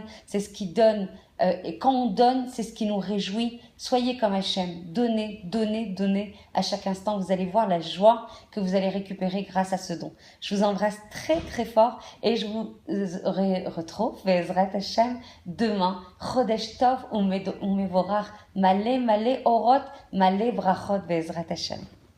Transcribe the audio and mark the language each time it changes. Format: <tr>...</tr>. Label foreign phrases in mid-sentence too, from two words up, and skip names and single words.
<fr>C'est ce qui donne. Et quand on donne, c'est ce qui nous réjouit. Soyez comme Hachem. Donnez, donnez, donnez. À chaque instant, vous allez voir la joie que vous allez récupérer grâce à ce don. Je vous embrasse très, très fort et je vous retrouve,</fr> <he>בעזרת השם,</he> <fr>demain.</fr> <he>חודש טוב, ומבורך, מלא, מלא, אורות, מלא, ברכות, בעזרת השם.</he>